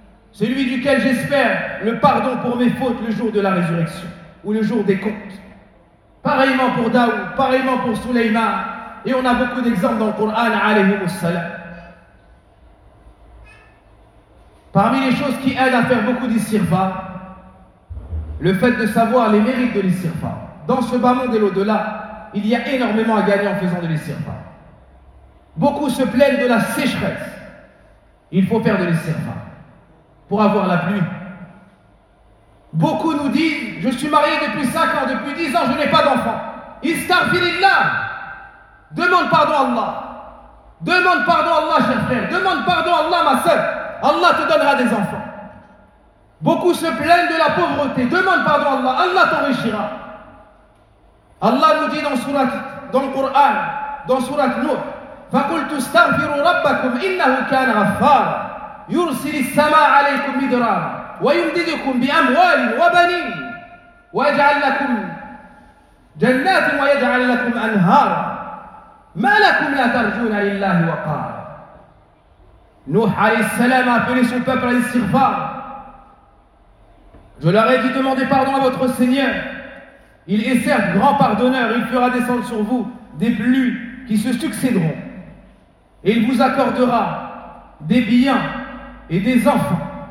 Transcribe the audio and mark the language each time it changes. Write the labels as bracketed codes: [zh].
[fr] Celui duquel j'espère le pardon pour mes fautes le jour de la résurrection ou le jour des comptes. Pareillement pour Daoud, pareillement pour Suleyman, Et on a beaucoup d'exemples dans le Coran, alayhi wassalam. Parmi les choses qui aident à faire beaucoup d'istighfar, le fait de savoir les mérites de l'istighfar. Dans ce bas monde et l'au-delà, il y a énormément à gagner en faisant de l'istighfar. Beaucoup se plaignent de la sécheresse. Il faut faire de l'istighfar pour avoir la pluie. Beaucoup nous disent, je suis marié depuis 5 ans, depuis 10 ans, je n'ai pas d'enfant. Istaghfirullah. Demande pardon à Allah. Demande pardon à Allah, cher frère. Demande pardon à Allah, ma soeur. Allah te donnera des enfants. Beaucoup se plaignent de la pauvreté. Demande pardon à Allah. Allah t'enrichira. Allah nous dit dans surat, dans le Coran, dans surat Nour, [ar] فَقُلْتُ اسْتَغْفِرُوا رَبَّكُمْ إِنَّهُ كَانَ غَفَّارًا يُرْسِلِ السَّمَاءَ عَلَيْكُمْ مِدْرَارًا وَيُمْدِدُكُمْ بِأَمْوَالٍ وَبَنِينَ وَيَجْعَلْ لَكُمْ جَنَّاتٍ وَيَجْعَلْ لَكُمْ أَنْهَارًا مَا لَكُمْ لَا تَرْجُونَ لِلَّهِ وَقَارًا. [fr] Nuh alayhi salam a appelé son peuple à l'istighfar. Je leur ai dit, demandez pardon à votre Seigneur. Il est certes grand pardonneur, il fera descendre sur vous des pluies qui se succéderont. Et il vous accordera des biens et des enfants.